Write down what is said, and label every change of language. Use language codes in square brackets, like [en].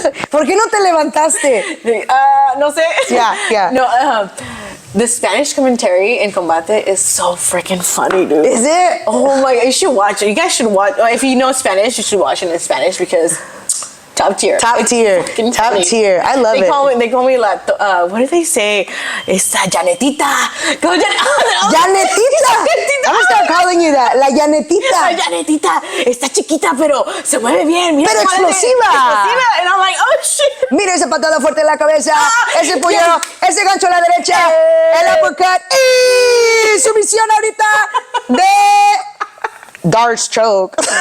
[es] ¿Por qué no te levantaste? No sé. [en] Yeah. No, the Spanish commentary in Combate is so freaking funny, dude. Is it? Oh my god, you should watch it. You guys should watch. If you know Spanish, you should watch it in Spanish because top tier. Top tier. Top funny. tier. I love it. They call me like, what do they say? [es] Esta Janetita. Go Janetita. [en] I'm gonna start calling you that. [es] La Janetita. La Janetita está chiquita, pero se mueve bien. Mira Pero explosiva. Explosiva. [en] And I'm like, oh shit. [es] Mira ese patada fuerte en la cabeza, ese puño, ese gancho a la derecha, el uppercut y sumisión ahorita de Darts choke.